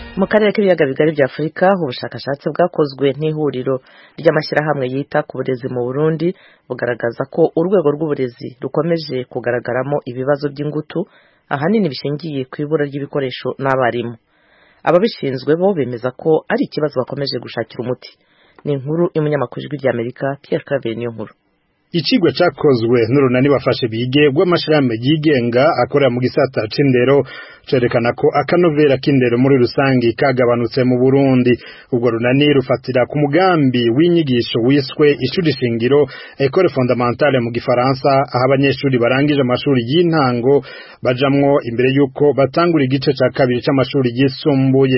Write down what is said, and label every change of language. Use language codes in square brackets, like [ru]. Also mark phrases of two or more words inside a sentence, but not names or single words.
[rw] Mu karere k'ibiyaga bigari bya Afurika ubushakashatsi bwakozwe n'ihuriro ry'amashyirahamwe yita ku burezi mu Burundi bugaragaza ko urwego rw'uburezi rukomeje kugaragaramo ibibazo by'ingutu ahanini bishingiye ku ibura ry'ibikoresho n'abarimu. Ababishinzwe bo bemeza ko ari ikibazo bakomeje gushakira umuti. Ni inkuru y'umunyamakuru w'Ijwi ry'Amerika Pierre Claver Niyonkuru. [rn] Icigwa cyakozwe n'urunani bafashe bige rw'amashirahamwe yigenga akorera mu gisata c'indero cerekana ko akanovera k'indero muri rusangi kagabanutse mu Burundi. Ubwo runani rufatira ku mugambi w'inyigisho wiswe ishuri shingiro [fr] École fondamentale [rn] mu Gifaransa, aho abanyeshuri barangije amashuri y'intango bajamwo imbere yuko batangura igice ca kabiri c'amashuri yisumbuye.